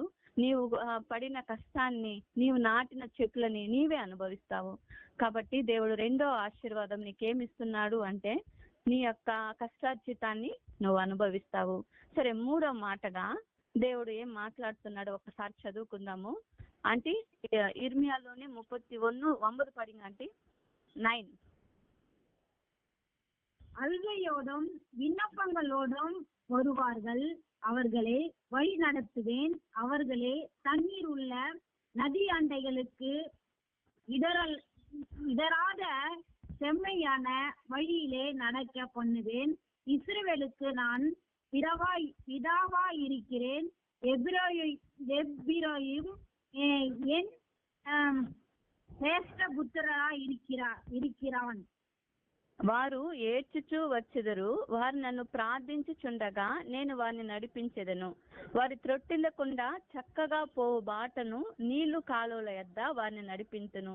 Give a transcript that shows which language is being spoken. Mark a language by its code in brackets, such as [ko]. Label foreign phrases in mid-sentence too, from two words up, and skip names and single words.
[te] నీవు పడిన కష్టాన్ని, నీవు నాటిన చెట్లని నీవే అనుభవిస్తావు. కాబట్టి దేవుడు 2వ ఆశీర్వాదం నీకేమిస్తున్నాడు అంటే, నీ యొక్క కష్టార్జితాన్ని నువ్వు అనుభవిస్తావు. సరే, 3వ మాటగా దేవుడు ఏం మాట్లాడుతున్నాడో ఒకసారి చదువుకుందాము. అంటే ఇర్మియాలోని 31:9 [ta] படிங்க ஆண்டி. [te] 9. [ta] அழுகையோடும் விண்ணப்பங்களோடும் வருவார்கள், அவர்களை வழி நடத்துவேன், அவர்களே தண்ணீர் உள்ள நதி அண்டைகளுக்கு இடராத செம்மையான வழியிலே நடக்க பண்ணுவேன். இஸ்ரவேலுக்கு நான் பிதாவாயிருக்கிறேன், எப்பிராயீம் என் [te] శ్రేష్ఠ పుత్రుడా [ta] இருக்கிறான். [te] వారు ఏడ్చుచూ వచ్చెదరు, వారు నన్ను ప్రార్థించుచుండగా నేను వారిని నడిపించెదను. వారి త్రొట్టిల్లకుండా చక్కగా పోవు బాటను నీళ్లు కాలువల యొద్ద వారిని నడిపించును.